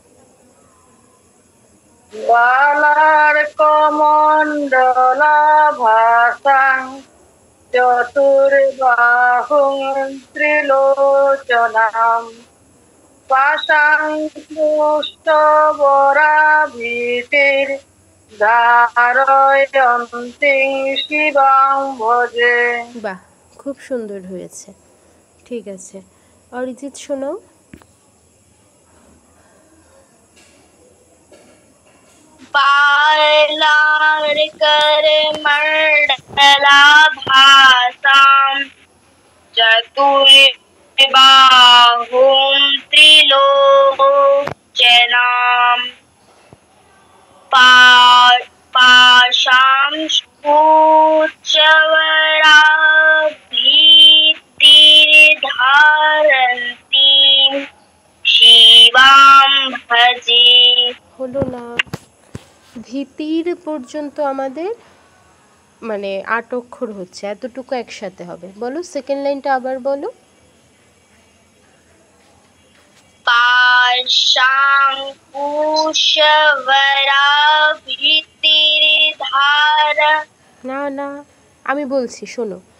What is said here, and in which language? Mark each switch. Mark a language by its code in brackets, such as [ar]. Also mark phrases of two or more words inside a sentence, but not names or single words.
[sa] বালার্কমণ্ডলাভাসাং চতুর্বাহুং ত্রিলোচনাম পাশাঙ্কুশবরাভীতির্ধারয়ন্তীং শিবাং ভজে। [bn] বাহ, খুব সুন্দর হয়েছে। ঠিক আছে, অরিজিৎ শোনাও। [sa] बालार्कमण्डलाभासां चतुर्बाहुं त्रिलोचनां पाशाङ्कुशवराभीतिर्धारयन्तीं शिवां भजे। [bn] হলো না, ভীতির পর্যন্ত আমাদের মানে 8 অক্ষর হচ্ছে, এতটুকু একসাথে হবে। বলো [en] second lineটা [bn] আবার বলো। না না, আমি বলছি, শোনো।